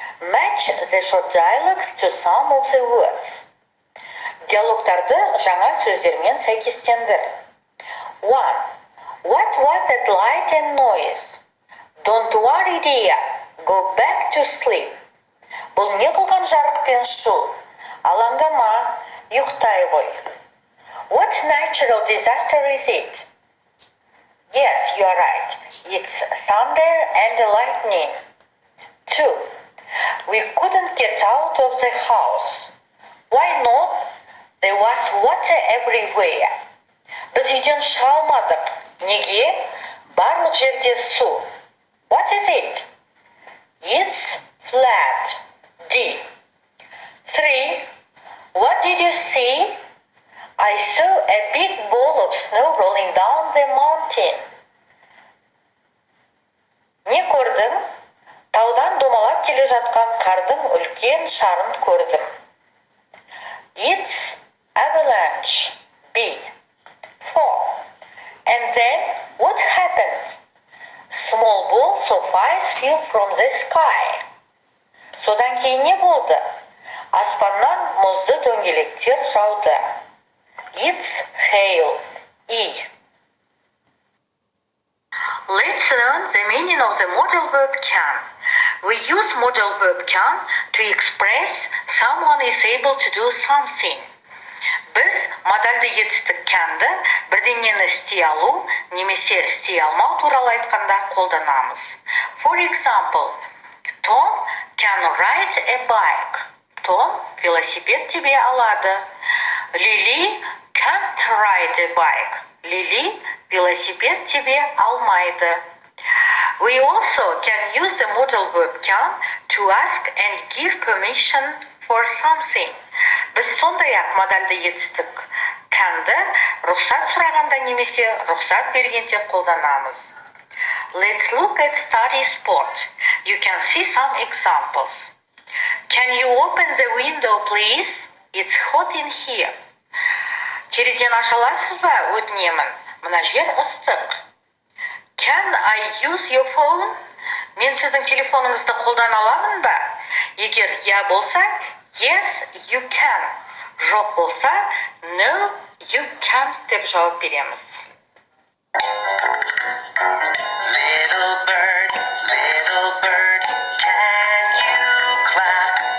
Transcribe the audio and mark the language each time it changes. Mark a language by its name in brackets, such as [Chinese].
[English] Match the short dialogues to some of the words. [Kazakh] Диалогтарды жаңа сөздермен сәйкестендір. 1. [English] What was that light and noise? Don't worry dear, go back to sleep. [Kazakh] Бұл не қылған жарық пен шу? Алаңдама, ұйықтай ғой. [English] What natural disaster is it? Yes, you are right. It's thunder and lightning. 2. We couldn't get out of the house. Why not? There was water everywhere. [Kazakh] Біз үйден шыға алмадық. Неге? Барлық жерде су. [English] What is it? It's flat. D. 3. What did you see? I saw a big ball of snow rolling down the mountain. [Kazakh] Не көрдім? Таудан домалап келе жатқан қардың үлкен шарын көрдім. [English] It's avalanche. B. 4. And then what happened? Small balls of ice fell from the sky. [Kazakh] Содан кейін не болды? Аспаннан мұзды дөңгелектер жауды. [English] It's hail. E. Let's learn the meaning of the modal verb can. We use modal verb can to express someone is able to do something. [Kazakh] Біз модальды етістік can'ді бірдеңені істей алу немесе істей алмау туралы айтқанда қолданамыз. [English] For example, Tom can ride a bike. [Kazakh] Том велосипед тебе алады. [English] Lily can't ride a bike. [Kazakh] Lily велосипед тебе алмайды. [English] We also can use the modal verb can to ask and give permission for something. [Kazakh] Біз сондай-ақ модальды етістік can'ді рұқсат сұрағанда немесе рұқсат бергенде қолданамыз. [English] Let's look at study sport. You can see some examples. Can you open the window, please? It's hot in here. [Kazakh] Терезені аша аласыз ба? Өтінемін. Мына жер ыстық. [English] Can I use your phone? [Kazakh] Мен сіздің телефоныңызды қолдана аламын ба? Егер я болса, [English] yes, you can. [Kazakh] Жоқ болса, [English] no, you can't [Kazakh] деп жауап береміз. [English] Little bird, can you clap?